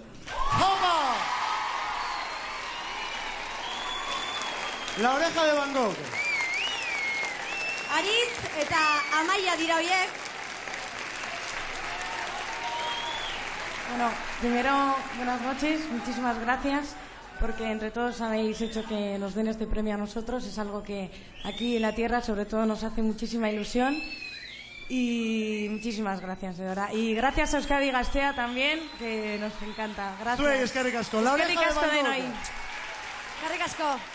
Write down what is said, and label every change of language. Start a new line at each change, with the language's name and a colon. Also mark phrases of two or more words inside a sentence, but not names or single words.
Spanish: ¡Toma! La Oreja de Van Gogh.
Basque: Aritz eta Amaia dira hoiek.
Spanish: Bueno, primero, buenas noches, muchísimas gracias, porque entre todos habéis hecho que nos den este premio a nosotros. Es algo que aquí en la tierra, sobre todo, nos hace muchísima ilusión. Y muchísimas gracias, de verdad. Y gracias a Euskadi Gaztea también, que nos encanta. Gracias.
Basque: Zuei eskerrik asko. La Oreja de Van Gogh. Eskerrik asko.